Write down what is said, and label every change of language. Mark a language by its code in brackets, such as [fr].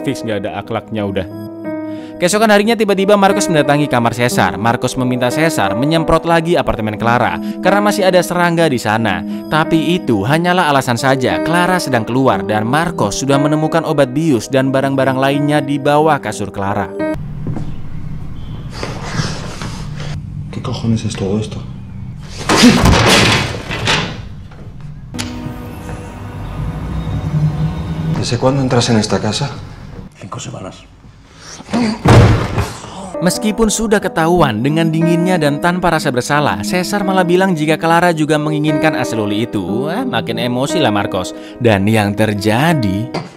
[id] Fix gak ada akhlaknya udah. Keesokan harinya tiba-tiba Marcos mendatangi kamar Caesar. Marcos meminta Caesar menyemprot lagi apartemen Clara karena masih ada serangga di sana. Tapi itu hanyalah alasan saja. Clara sedang keluar dan Marcos sudah menemukan obat bius dan barang-barang lainnya di bawah kasur Clara. [es] ¿Qué cojones es todo esto? ¿Desde cuándo entras en esta casa? 5 semanas. [id] Meskipun sudah ketahuan dengan dinginnya dan tanpa rasa bersalah, Caesar malah bilang jika Clara juga menginginkan asloli itu. Makin emosi lah Marcos. Dan yang terjadi...